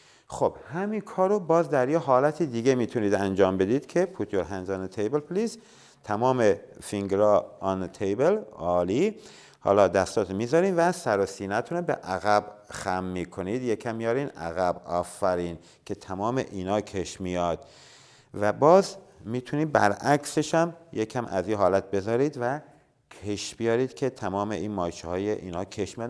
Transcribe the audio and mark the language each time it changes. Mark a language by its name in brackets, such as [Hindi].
[Persian] خب همین کار رو باز در یه حالت دیگه میتونید انجام بدید که [English] put your hands on the table please. [Persian] تمام فینگرها [English] on the table. [Persian] عالی. حالا دستاتو میذارین و سر و سینه‌تون رو به عقب خم میکنید، یکم میارین عقب، آفرین، که تمام اینا کش میاد. و باز میتونید برعکسش هم یکم از این حالت بذارید و کش بیارید که تمام این مایچه های اینا کش میاد.